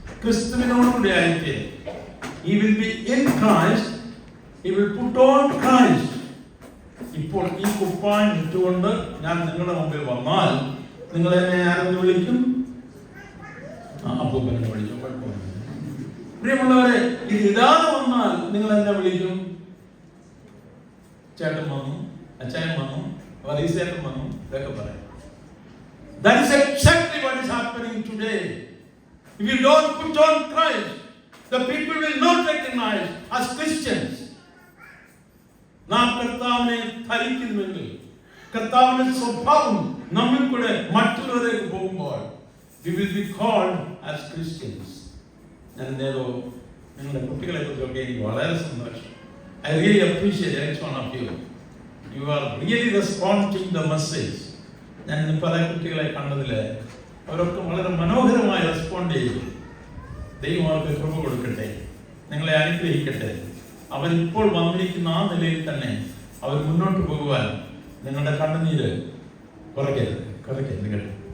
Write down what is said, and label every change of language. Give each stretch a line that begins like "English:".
Malayalam: ക്രിസ്തുവിനോടുകൂടി ആയിട്ട്
English: he will be in Christ, he will put on Christ.
Malayalam: ഇപ്പോൾ ഈ കുപ്പായം ഇട്ടുകൊണ്ട് ഞാൻ നിങ്ങളുടെ മുമ്പിൽ വന്നാൽ നിങ്ങൾ എന്നെ ആരെന്ന് വിളിക്കും? അപ്പൂപ്പനെ വിളിക്കും. പ്രിയമുള്ളവരെ, ഇത് ഇടാതെ വന്നാൽ നിങ്ങൾ എന്നെ വിളിക്കും? ചേട്ടൻ വന്നു, അച്ചായൻ വന്നു, വലീസേട്ടൻ വന്നു, ഇതൊക്കെ പറയാം.
English: That is exactly what is happening today. If you don't put on Christ, the people will not recognize as Christians.
Malayalam: നാം കർത്താവിനെ ധരിക്കുന്നുവെങ്കിൽ, കർത്താവിന്റെ സ്വഭാവം നമ്മിൽ കൂടെ മറ്റുള്ളവരേക്ക് പോകുമ്പോൾ
English: we will be called as Christians.
Malayalam: ഞാൻ നിങ്ങളുടെ കുട്ടികളെ കുറിച്ചൊക്കെ എനിക്ക് വളരെ സന്തോഷം.
English: I really appreciate each one of you. You are really responding the message.
Malayalam: ഞാൻ ഇന്ന് പല കുട്ടികളെ കണ്ടതിൽ അവരൊക്കെ വളരെ മനോഹരമായി റെസ്പോണ്ട് ചെയ്തു. ദൈവം അവർക്ക് കൃപ കൊടുക്കട്ടെ, നിങ്ങളെ അനുഗ്രഹിക്കട്ടെ. അവരിപ്പോൾ വന്നിരിക്കുന്ന ആ നിലയിൽ തന്നെ അവർ മുന്നോട്ട് പോകുവാൻ നിങ്ങളുടെ കണ്ണുനീര് കുറയ്ക്കരുത് കേട്ടോ.